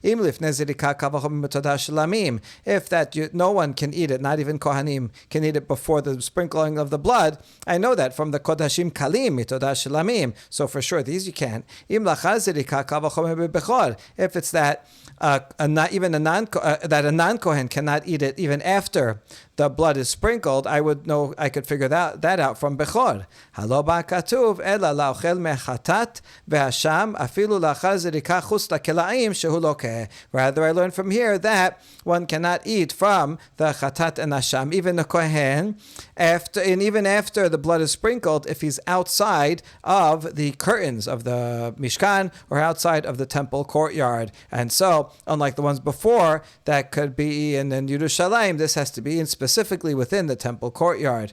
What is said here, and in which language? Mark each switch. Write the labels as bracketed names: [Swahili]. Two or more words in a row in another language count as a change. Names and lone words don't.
[English] If no one can eat it, not even Kohanim can eat it before the sprinkling of the blood, I know that from the [Hebrew] קדשים קלים, מתודה שלמים. [English] So for sure, these you can. If it's that that a non-Kohen cannot eat it even after the blood is sprinkled, I would know, I could figure that out from Bechor. [Hebrew] הלא בא כתוב אלא לאכול מחטאת ואשם אפילו לאחר זריקה חוץ לקלעים שהוא לוקה. [English] Rather, I learned from here that one cannot eat from the chatat and asham, even the kohen, even after the blood is sprinkled, if he's outside of the curtains of the Mishkan or outside of the temple courtyard. And so, unlike the ones before that could be in Yerushalayim, this has to be in specifically within the temple courtyard.